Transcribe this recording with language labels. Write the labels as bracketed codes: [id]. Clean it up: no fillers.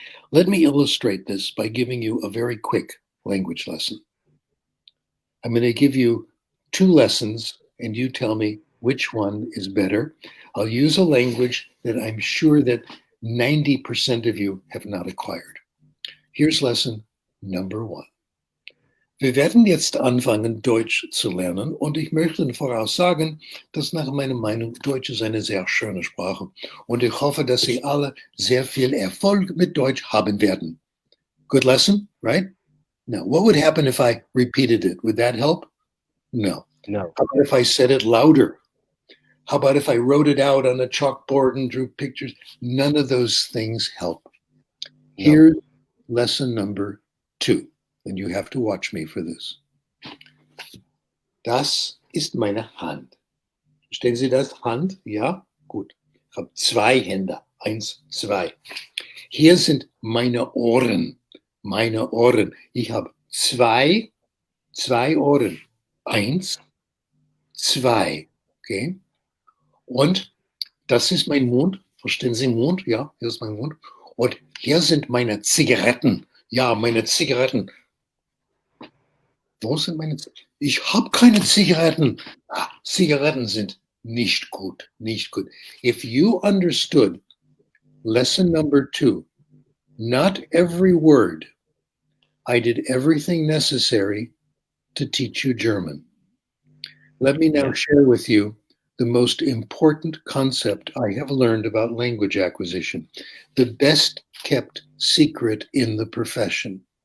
[en] Let me illustrate this by giving you a very quick language lesson. I'm going to give you 2 lessons, and you tell me which one is better. I'll use a language that I'm sure that 90% of you have not acquired. Here's lesson number 1. [de] Wir werden jetzt anfangen, Deutsch zu lernen und ich möchte voraussagen, dass nach meiner Meinung Deutsch ist eine sehr schöne Sprache und ich hoffe, dass Sie alle sehr viel Erfolg mit Deutsch haben werden. [en] Good lesson, right? Now, what would happen if I repeated it? Would that help? No. No. How about if I said it louder? How about if I wrote it out on a chalkboard and drew pictures? None of those things help. No. Here's lesson number 2. And you have to watch me for this. [de] Das ist meine Hand. Verstehen Sie das? Hand? Ja? Gut. Ich habe 2 Hände. 1, 2. Hier sind meine Ohren. Meine Ohren. Ich habe 2 Ohren. 1, 2. Okay? Und das ist mein Mund. Verstehen Sie Mund? Ja, hier ist mein Mund. Und hier sind meine Zigaretten. Ja, meine Zigaretten. Wo sind meine Zigaretten? Ich habe keine Zigaretten. Zigaretten sind nicht gut, nicht gut. [en] If you understood lesson number 2, not every word, I did everything necessary to teach you German. Let me now share with you the most important concept I have learned about language acquisition, the best kept secret in the profession.